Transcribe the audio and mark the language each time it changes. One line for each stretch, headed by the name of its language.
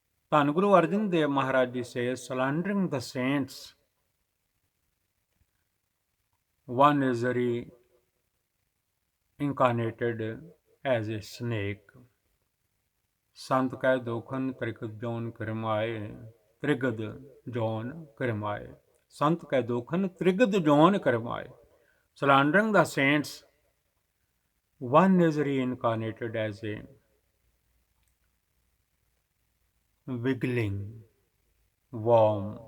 English: ਧੰਨ Guru Arjan Dev Maharaj ji says, slandering the saints, one is reincarnated as a snake।
Punjabi: ਸੰਤ ਕੈ ਦੋਖਨ ਤ੍ਰਿਗਦ zone ਕਰਮਾਏ, ਤ੍ਰਿਗਦ zone ਕਰਮਾਏ। ਸੰਤ ਕੈ ਦੋਖਨ ਤ੍ਰਿਗਦ zone ਕਰਮਾਏ।
English: Slandering the saints, one is reincarnated as a wiggling worm।